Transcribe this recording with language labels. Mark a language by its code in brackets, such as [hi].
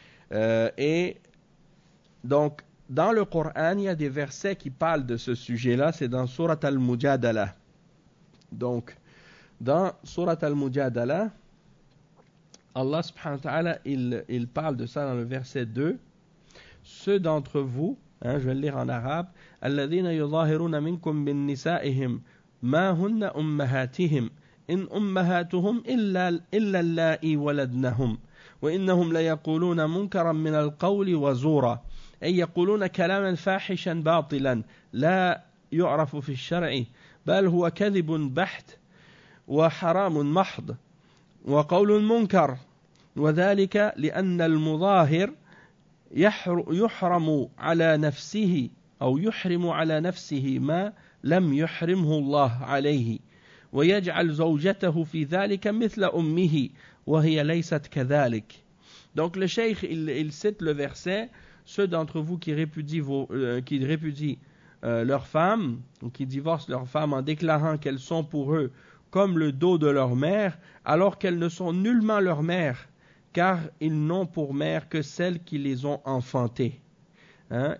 [fr] Et donc, dans le Coran, il y a des versets qui parlent de ce sujet-là, c'est dans Surat al-Mujadala. Donc, dans Surat al-Mujadala, Allah subhanahu wa ta'ala, il parle de ça dans le verset 2. Ceux d'entre vous, hein, je vais le lire en arabe, [ar] الذين يظاهرون منكم من نسائهم ما هن أمهاتهم إن أمهاتهم إلا اللائي ولدنهم وإنهم ليقولون منكرا من القول وزورا أي يقولون كلاما فاحشا باطلا لا يعرف في الشرع بل هو كذب بحت وحرام محض وقول منكر وذلك لأن المظاهر يحرم على نفسه أو يحرم على نفسه ما لم يحرمه الله عليه ويجعل زوجته في ذلك مثل أمه وهي ليست كذلك. [fr] Donc le cheikh, il cite le verset, ceux d'entre vous qui répudient leur femme, ou qui divorcent leur femme en déclarant qu'elles sont pour eux comme le dos de leur mère, alors qu'elles ne sont nullement leur mère, car ils n'ont pour mère que celles qui les ont enfantées. Hein?